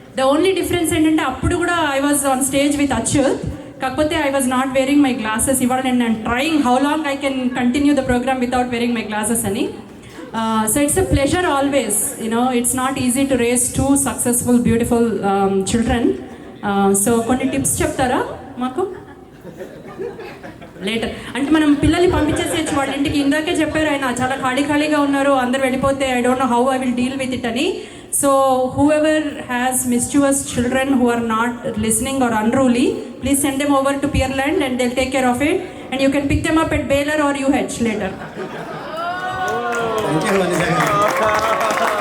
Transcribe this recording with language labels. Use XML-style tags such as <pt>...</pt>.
<en>The only difference</en> <te>ఏంటంటే అప్పుడు కూడా</te> <en>I was on stage with Achyut, కాకపోతే I was not wearing my glasses.</en> <te>ఇవాళ నేను</te> <en>trying how long I can continue the program without wearing my glasses అని. So it's a pleasure always, it's not easy to raise 2 successful, beautiful children.</en> <te>So కొన్ని tips చెప్తారా మాకు later అంటే మనం పిల్లల్ని పంపించేసేయచ్చు వాళ్ళ ఇంటికి. ఇందాకే చెప్పారు ఆయన చాలా ఖాళీగా ఉన్నారు, అందరు వెళ్ళిపోతే</te> <en>I don't know how I will deal with it</en> <te>అని.</te> <en>So whoever has mischievous children who are not listening or unruly, please send them over to Pearland and they'll take care of it, and you can pick them up at Baylor or UH later. Thank you, Vanessa.</en>